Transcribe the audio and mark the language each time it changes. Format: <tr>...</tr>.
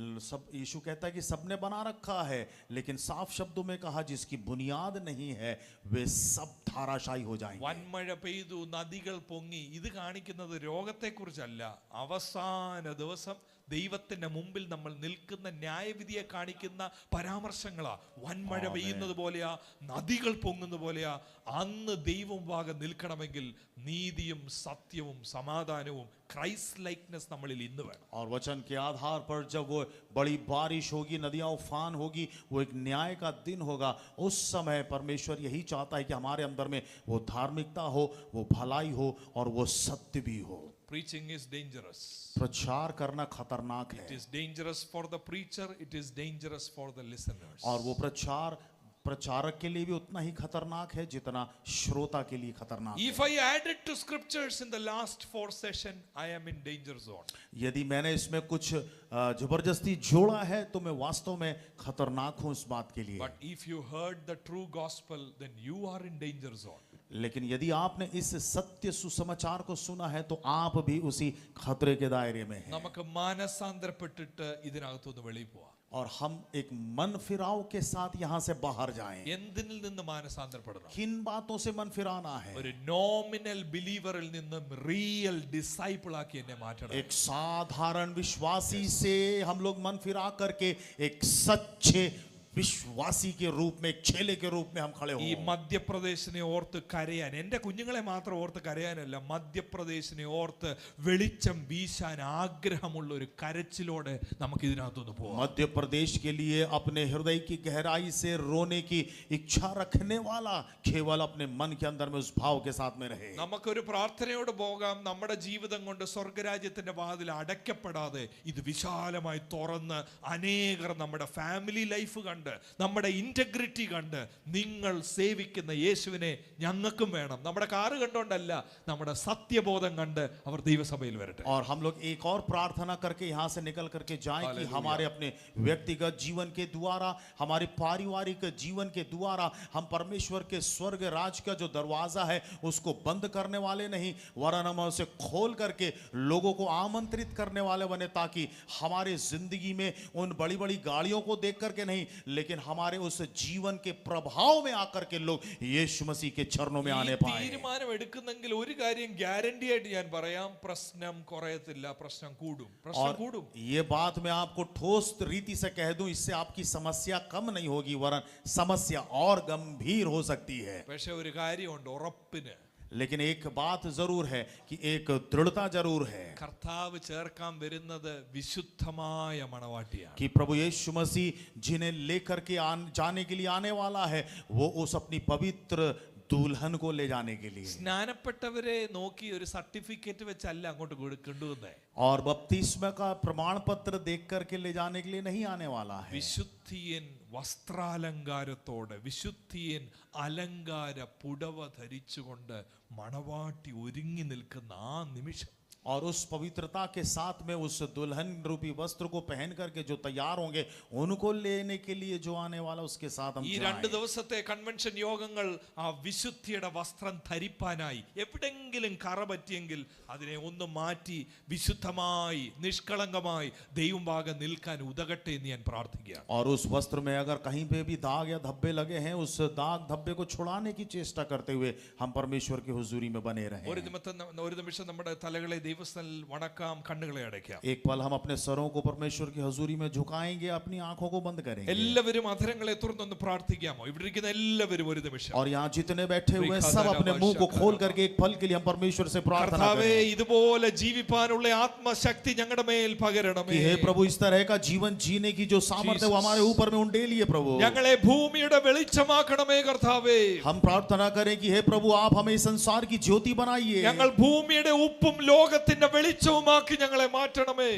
<hi>सब यीशु कहता है कि सबने बना रखा है, लेकिन साफ शब्दों में कहा जिसकी बुनियाद नहीं है वे सब धाराशायी हो जाएंगे।</hi> <ml>വൻമഴ പെയ്തു, നദികൾ പൊങ്ങി. ഇത് കാണിക്കുന്നത് രോഗത്തെക്കുറിച്ചല്ല, അവസാന ദിവസം ദൈവത്തിന്റെ മുമ്പിൽ നമ്മൾ നിൽക്കുന്ന ന്യായവിധിയെ കാണിക്കുന്ന പരാമർശങ്ങളാ. വൻമഴ പെയ്യുന്നത് പോലെയാ, നദികൾ പൊങ്ങുന്ന പോലെയാ. അന്ന് ദൈവം വാഗം നിൽക്കണമെങ്കിൽ നീതിയും സത്യവും സമാധാനവും ക്രൈസ്റ്റ് ലൈക്നെസ് നമ്മളിൽ ഇന്ന് വേണം.</ml> <hi>और वचन के आधार पर जब वो बड़ी बारिश होगी, नदियां उफान होगी, वो एक न्याय का दिन होगा, उस समय परमेश्वर यही चाहता है कि हमारे अंदर में वो धार्मिकता हो, वो भलाई हो और वो सत्य भी हो।</hi> <en>Preaching is dangerous.</en> <hi>प्रचार करना खतरनाक</hi> <en>It</en> <hi>है,</hi> <en>is dangerous for the preacher, it is dangerous for the listeners.</en> <hi>और वो प्रचारक के लिए भी उतना ही खतरनाक है जितना श्रोता के लिए खतरनाक है।</hi> <en>If I added to scriptures in the last 4 session, I am in danger zone.</en> <hi>यदि मैंने इसमें कुछ जबरदस्ती जोड़ा है तो मैं वास्तव में खतरनाक हूं इस बात के लिए।</hi> <en>But if you heard the true gospel, then you are in danger zone.</en> <hi>लेकिन यदि आपने इस सत्य सुसमाचार को सुना है तो आप भी उसी खतरे के दायरे में हैं।</hi> <ml>നമുക്ക് മാനസാന്തരപ്പെട്ടിട്ട് ഇതിനകത്തുനിന്ന് വെളിയിൽ പോവാം.</ml> <hi>और हम एक मन फिराव के साथ यहाँ से बाहर जाएं।</hi> <ml>എന്തിനിൽ നിന്ന് മാനസാന്തരപ്പെടണം?</ml> <hi>किन बातों से मन फिराना है?</hi> <ml>ഒരു നോമിനൽ ബിലീവറിൽ നിന്നും റിയൽ ഡിസൈപ്പിൾ ആക്കി എന്നെ മാറ്റണം.</ml> <hi>एक साधारण विश्वासी से हम लोग मन फिरा करके एक सच्चे विश्वासी के रूप में, एक चेले के रूप में हम खड़े</hi> <ml>ഈ</ml> <hi>हों।</hi> <ml>മധ്യപ്രദേശിനെ ഓർത്ത് കരയാൻ, എൻ്റെ കുഞ്ഞുങ്ങളെ മാത്രം ഓർത്ത് കരയാനല്ല, മധ്യപ്രദേശിനെ ഓർത്ത് വെളിച്ചം വീശാൻ ആഗ്രഹമുള്ള ഒരു കരച്ചിലോടെ നമുക്ക് ഇതിനകത്തുനിന്ന് പോവാം.</ml> <hi>मध्य प्रदेश के लिए अपने हृदय की गहराई से रोने की इच्छा रखने वाला केवल अपने मन के अंदर में उस भाव के साथ में रहे।</hi> <ml>നമുക്കൊരു പ്രാർത്ഥനയോട് പോകാം. നമ്മുടെ ജീവിതം കൊണ്ട് സ്വർഗരാജ്യത്തിന്റെ വാതിൽ അടയ്ക്കപ്പെടാതെ ഇത് വിശാലമായി തുറന്ന് അനേകർ നമ്മുടെ ഫാമിലി ലൈഫ് കണ്ട്, നമ്മുടെ ഇന്റഗ്രിറ്റി കണ്ട്, നിങ്ങൾ സേവിക്കുന്ന യേശുവിനെ ഞങ്ങൾക്കും വേണം, നമ്മുടെ കാറ് കണ്ടോണ്ടല്ല, നമ്മുടെ സത്യബോധം കണ്ട് അവർ ദൈവസഭയിൽ വരട്ടെ.</ml> <hi>और हम लोग एक और प्रार्थना करके यहाँ से निकल करके जाएं कि हमारे अपने व्यक्तिगत जीवन के द्वारा, हमारे पारिवारिक जीवन के द्वारा हम परमेश्वर के स्वर्ग राज का जो दरवाजा है उसको बंद करने वाले नहीं, वरन हम उसे खोल करके लोगों को आमंत्रित करने वाले बने, ताकि हमारे जिंदगी में उन बड़ी बड़ी गाड़ियों को देख करके नहीं, लेकिन हमारे उस जीवन के प्रभाव में आकर के लोग यीशु मसीह के चरणों में आने पाए।</hi> <ml>തീരുമാനം എടുക്കുന്നെങ്കിൽ ഒരു കാര്യം ഗ്യാരണ്ടി ആയിട്ട് ഞാൻ പറയാം, പ്രശ്നം കുറയത്തില്ല, പ്രശ്നം കൂടും, പ്രശ്നം</ml> <hi>और</hi> <ml>കൂടും.</ml> <hi>ये बात मैं आपको ठोस रीति से कह दूं, इससे आपकी समस्या कम नहीं होगी, वरन समस्या और गंभीर हो सकती है।</hi> <ml>പക്ഷെ ഒരു കാര്യമുണ്ട്, ഉറപ്പിന്</ml> <hi>लेकिन एक बात जरूर है कि एक दृढ़ता जरूर है</hi> <ml>കർത്താവ് ചേർക്കാൻ വരുന്നത് വിശുദ്ധമായ മണവാട്ടിയാണ്.</ml> <hi>कि प्रभु यीशु मसीह जिन्हें लेकर के जाने के लिए आने वाला है, वो उस अपनी पवित्र दुल्हन को ले जाने के लिए।</hi> <ml>സ്നാനപ്പെട്ടവരെ നോക്കി ഒരു സർട്ടിഫിക്കറ്റ് വെച്ചല്ല അങ്ങോട്ട് കൊണ്ടുവന്നേ.</ml> <hi>और बपतिस्मा का प्रमाण पत्र देख करके ले जाने के लिए नहीं आने वाला है।</hi> <ml>വിശുദ്ധിയൻ വസ്ത്രാലങ്കാരത്തോടെ, വിശുദ്ധിയൻ അലങ്കാര പുടവ ധരിച്ചുകൊണ്ട് മണവാട്ടി ഒരുങ്ങി നിൽക്കുന്ന ആ നിമിഷം,</ml> <hi>और उस पवित्रता के साथ में उस दुल्हन रूपी वस्त्र को पहन करके जो तैयार होंगे, उनको लेने के लिए जो आने वाला, उसके साथ हम</hi> <ml>ഈ 2 ദിവസത്തെ കൺവെൻഷൻ യോഗങ്ങൾ ആ വിശുദ്ധിയുടെ വസ്ത്രം ധരിപ്പാനായി എവിടെങ്കിലും കറ പറ്റിയെങ്കിൽ അതിനെ ഒന്ന് മാറ്റി വിശുദ്ധമായി നിഷ്കളങ്കമായി ദൈവഭാഗം നിൽക്കാൻ ഉതകട്ടെ എന്ന് ഞാൻ പ്രാർത്ഥിക്കുകയാണ്.</ml> <hi>और उस वस्त्र में अगर कहीं पे भी दाग या धब्बे लगे हैं, उस दाग धब्बे को छुड़ाने की चेष्टा करते हुए हम परमेश्वर की हुजूरी में बने रहें।</hi> <ml>ഒരു നിമിഷം നമ്മുടെ തലകളെ ദൈവസ്ഥനിൽ വണക്കാം, കണ്ണുകളെ അടയ്ക്കാം.</ml> <hi>एक पल हम अपने सरों को परमेश्वर की हुजूरी में झुकाएंगे, अपनी आंखों को बंद करेंगे।</hi> <ml>എല്ലാവരും അധരങ്ങളെ തുറന്നൊന്ന് പ്രാർത്ഥിക്കാമോ? ഇവിടെ ഇരിക്കുന്ന എല്ലാവരും ഒരു നിമിഷം.</ml> <hi>और यहाँ जितने बैठे हुए हैं, सब अपने मुंह को खोल करके एक पल के लिए हम परमेश्वर से प्रार्थना</hi> <ml>കർത്താവേ,</ml> <hi>करें</hi> <ml>ഇതുപോലെ ജീവിപ്പാനുള്ള ആത്മശക്തി ഞങ്ങളുടെ മേൽ പകരണമേ.</ml> <hi>कि हे प्रभु, इस तरह का जीवन जीने की जो सामर्थ्य है वो हमारे ऊपर में उंडेलिए प्रभु।</hi> <ml>ഞങ്ങളെ ഭൂമിയുടെ വെളിച്ചമാക്കണമേ കർത്താവേ.</ml> <hi>हम प्रार्थना करें कि हे प्रभु, आप हमें इस संसार की ज्योति बनाइए।</hi> <ml>ഞങ്ങൾ ഭൂമിയുടെ ഉപ്പും ലോകത്തിന്റെ വെളിച്ചവുമാക്കി ഞങ്ങളെ മാറ്റണമേ.</ml>